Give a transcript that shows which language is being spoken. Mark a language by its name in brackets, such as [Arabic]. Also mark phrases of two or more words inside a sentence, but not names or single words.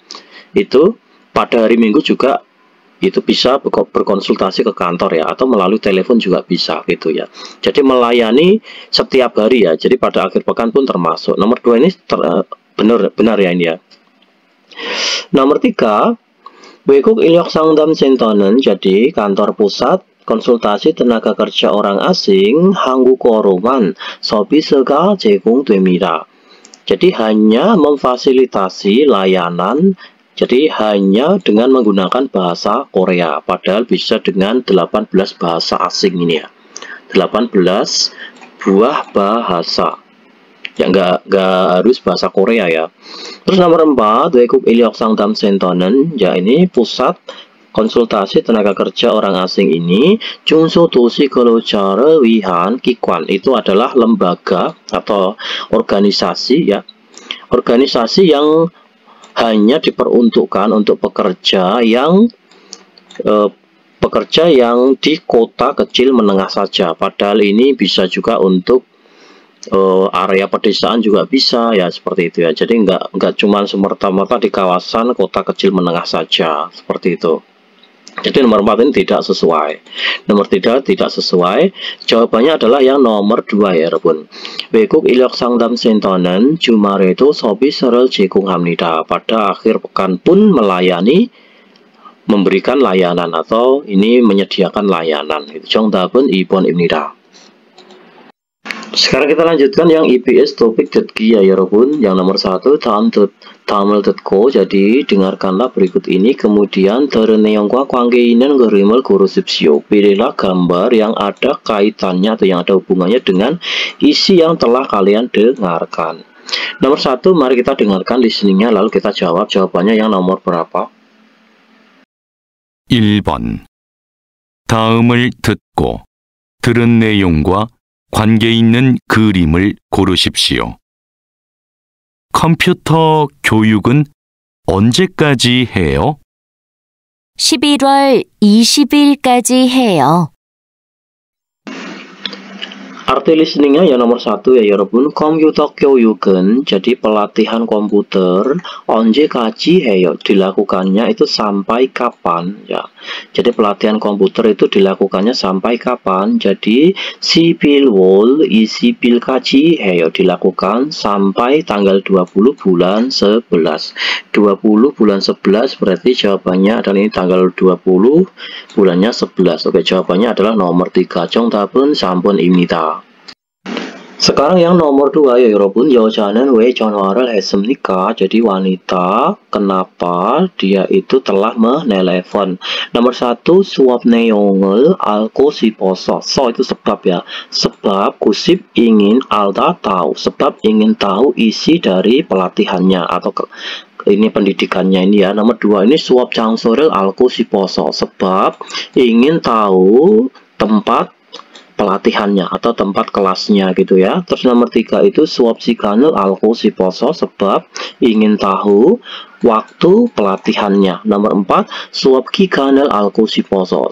[Indonesian] Itu pada hari Minggu juga itu bisa berkonsultasi ke kantor ya, atau melalui telepon juga bisa gitu ya. Jadi melayani setiap hari ya. Jadi pada akhir pekan pun termasuk. Nomor 2 ini benar ya ini ya. Nomor 3, [Korean] 외국 인력 상담 센터는 [Indonesian] jadi kantor pusat konsultasi tena가 kerja orang asing [Korean] 한국어로만 서비스가 제공됩니다. [Indonesian] Jadi hanya memfasilitasi layanan, jadi hanya dengan menggunakan bahasa Korea, padahal bisa dengan 18 bahasa asing ini ya. 18 buah bahasa. Ya nggak harus bahasa Korea ya. Terus nomor 4, [Korean] 외국 인력 상담 센터는 [Indonesian] ya ini pusat konsultasi tenaga kerja orang asing ini [Korean] 중소도시 근로자를 위한 기관, [Indonesian] itu adalah lembaga atau organisasi ya, organisasi yang hanya diperuntukkan untuk pekerja yang di kota kecil menengah saja. Padahal ini bisa juga untuk area pedesaan juga bisa ya, seperti itu ya. Jadi nggak cuma semerta-merta di kawasan kota kecil menengah saja, seperti itu. Jadi nomor 4 ini tidak sesuai. Nomor 3 tidak sesuai. Jawabannya adalah yang nomor 2 ya 여러분. [Korean] 외국 인력 상담 센터는 주말에도 서비스를 제공합니다. [Indonesian] Pada akhir pekan pun melayani, memberikan layanan atau ini menyediakan layanan. [Korean] 정답은 2번입니다. [Indonesian] Sekarang kita lanjutkan yang EBS topik.gi ya 여러분. Yang nomor 1, [Korean] 다음을 듣고, [Indonesian] jadi dengarkanlah berikut ini, kemudian [Korean] 들은 내용과 관계 있는 그림을 고르십시오. [Indonesian] Pilihlah gambar yang ada kaitannya atau yang ada hubungannya dengan isi yang telah kalian dengarkan. Nomor 1, mari kita dengarkan listeningnya lalu kita jawab. Jawabannya yang nomor berapa? [Korean] 1번. 다음을 듣고 들은 내용과 관계 있는 그림을 고르십시오. 컴퓨터 교육은 언제까지 해요? 11월 20일까지 해요. [Indonesian] Arti listeningnya yang nomor 1 ya 여러분. [Korean] 컴퓨터 교육은 [Indonesian] jadi pelatihan komputer [Korean] 언제까지 해요? [Indonesian] dilakukannya itu sampai kapan ya. Jadi pelatihan komputer itu dilakukannya sampai kapan? [Korean] Jadi 11월 20일까지 해요. [Indonesian] dilakukan sampai tanggal 20 bulan 11. 20 bulan 11 berarti jawabannya adalah ini tanggal 20 bulannya 11. Oke, jawabannya adalah nomor 3. [Korean] 정답은 3번입니다. [Indonesian] Sekarang yang nomor 2 ya 여러분. [Korean] 여자는 왜 전화를 했습니까? [Indonesian] Jadi wanita kenapa dia itu telah menelepon. [Korean] Nomor 1 수업 내용을 알고 싶어서. [Indonesian] So itu sebab ya. Sebab kusip ingin alda tahu. Sebab ingin tahu isi dari pelatihannya atau ini pendidikannya ini ya. Nomor 2 ini [Korean] 수업 장소를 알고 싶어서. [Indonesian] Sebab ingin tahu tempat pelatihannya atau tempat kelasnya gitu ya. Terus nomor 3 itu [Korean] 수업 시간을 알고 싶어서. [Indonesian] sebab ingin tahu waktu pelatihannya. [Korean] Nomor 4 수업 기간을 알고 싶어서.